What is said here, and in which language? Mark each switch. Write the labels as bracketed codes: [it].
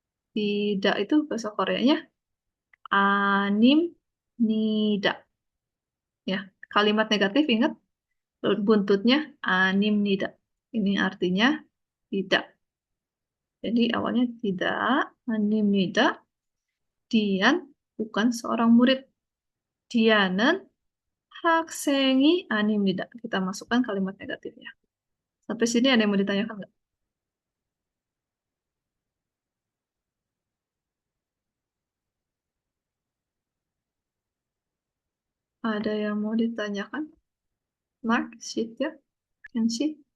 [id] Tidak itu bahasa Koreanya anim nida. Ya, kalimat negatif ingat buntutnya anim nida. Ini artinya tidak. Jadi awalnya tidak anim nida. Dian bukan seorang murid. [ko] Dianen 학생이 아닙니다. [id] Kita masukkan kalimat negatifnya. Sampai sini ada yang mau ditanyakan nggak? Ada yang mau ditanyakan? [en] Mark, sheet ya? Can see?